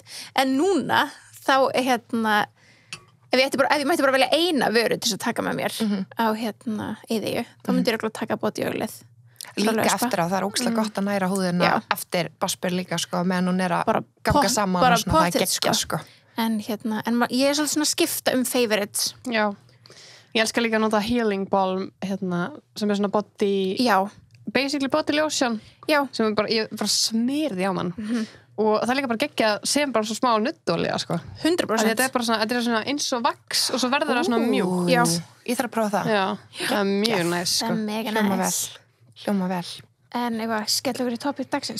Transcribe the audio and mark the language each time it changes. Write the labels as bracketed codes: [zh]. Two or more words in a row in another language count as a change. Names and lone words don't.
[is] En núna, þá ef ég mætti bara velja eina vöru til að taka með mér á Iðju, þá myndi ég að taka bodyöglið. Líka eftir að það er ógeðslega gott að næra húðina eftir baspur líka, sko, meðan hún er að ganga saman og svona, það er geggjað, sko. En ég er svolítið svona að skipta favorites. Já. Ég elska líka að nota [en] healing balm [is] sem svona [en] body basically body lotion [is] sem ég bara smyrði á mann og það er líka bara geggja sem bara svo smá nuddolía sko. 100%. Þetta er bara svona, þetta er svona eins og vax og svo verður það svona mjúkt. Já. Ég þarf að prófa það. Já, það er mjög næs sko. Það er mega næs. Hljóma vel. En eitthvað, skellum við í topic dagsins.